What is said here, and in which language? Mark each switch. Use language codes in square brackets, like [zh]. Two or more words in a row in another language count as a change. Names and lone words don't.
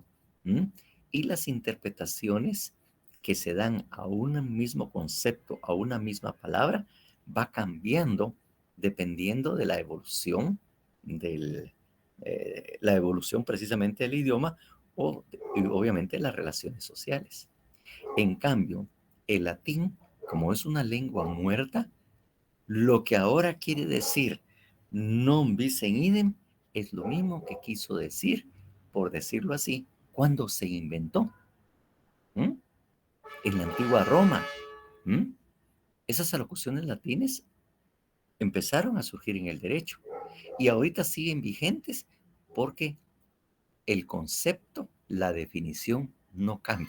[es] Y las interpretaciones que se dan a un mismo concepto, a una misma palabra, va cambiando dependiendo de la evolución la evolución precisamente del idioma y obviamente las relaciones sociales. En cambio, el latín, como es una lengua muerta, lo que ahora quiere decir [la] non bis in idem [es] es lo mismo que quiso decir, por decirlo así, cuando se inventó. ¿Mm? En la antigua Roma. ¿Mm? Esas alocuciones latinas empezaron a surgir en el derecho y ahorita siguen vigentes porque el concepto, la definición no cambia.